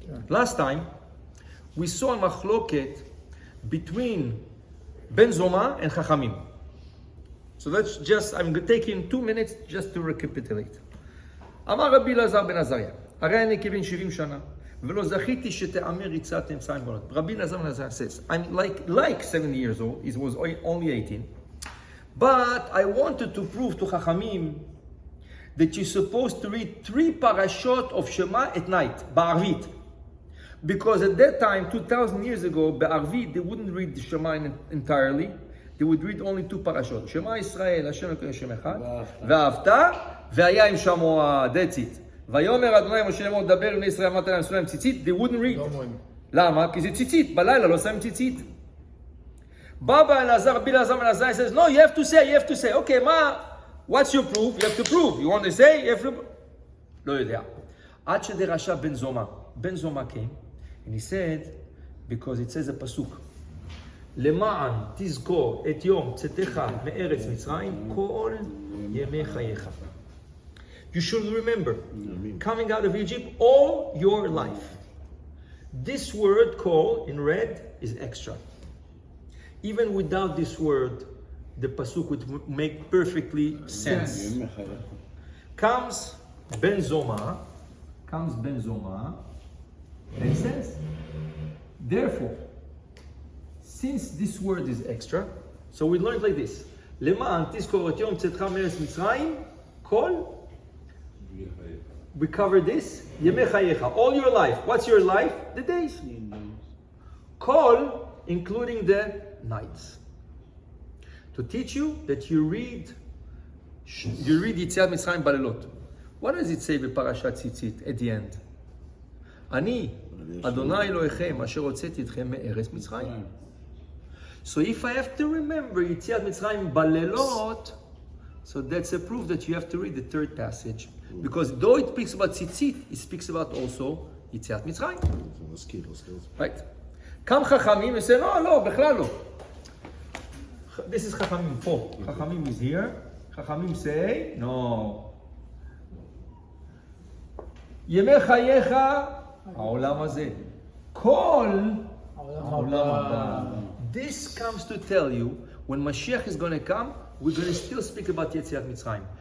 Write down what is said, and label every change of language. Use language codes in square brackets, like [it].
[en] Last time, we saw a machloket between Ben Zoma and Chachamim. So let's just, I'm taking 2 minutes just to recapitulate. [he] אמר רבי אלעזר בן עזריה, הרי אני כבן 70 שנה, ולא זכיתי שתאמר יציאת מצרים בעולם. [en] רבי אלעזר בן עזריה says, I'm like 70 years old, he was only 18, but I wanted to prove to Chachamim that you're supposed to read 3 parashot of Shema at night, ba'arvit. Because at that time, 2,000 years ago, ba'arvit, they wouldn't read the Shema entirely, they would read only 2 parashot. [he] Shema Yisrael, Hashem Elokeinu Hashem Echad, ואהבת, והיה עם שמוע, [en] that's it. [he] ויאמר אדוני משה לאמור דבר בני ישראל אמרת להם שמו ציצית, [en] they wouldn't read. [he] למה? כי זה ציצית, בלילה לא שמים ציצית. [en] בא אלעזר, רבי אלעזר בן עזריה says, no, you have to say, okay, what's your proof? You have to prove. You want to say? You have to... [he] לא יודע. עד שדרשה בן זומא [en] came, and he said, because it says a pasuk, [he] למען תזכור את יום צאתך מארץ מצרים כל ימי חייך. [en] You should remember coming out of Egypt all your life. This word call in red is extra. Even without this word, the pasuk would make perfectly sense. Comes Ben Zoma, and it says, therefore, since this word is extra, so we learned like this. [he] למען תזכור את יום צאתך מארץ מצרים, כל, [en] we covered this, [he] ימי חייך, [en] all your life. What's your life? The days. כל, including the nights. To teach you that you read [he] יציאת מצרים בלילות. [en] What does it say בפרשת ציצית at the end? [he] אני, אדוני אלוהיכם, אשר הוצאתי אתכם מארץ מצרים. [en] So if I have to remember [he] יציאת מצרים בלילות, [en] so that's a proof that you have to read the third passage. Because though it speaks about tzitzit, it speaks about also יציאת מצרים. Right? [he] קם חכמים [en] and say, [he] לא, בכלל לא. [en] This is [he] חכמים פה. [en] חכמים is here. חכמים say, no. [he] ימי חייך, העולם הזה. כל העולם הבא. [en] This comes to tell you, when Mashiach is going to come, we're going to still speak about Yetziat Mitzrayim.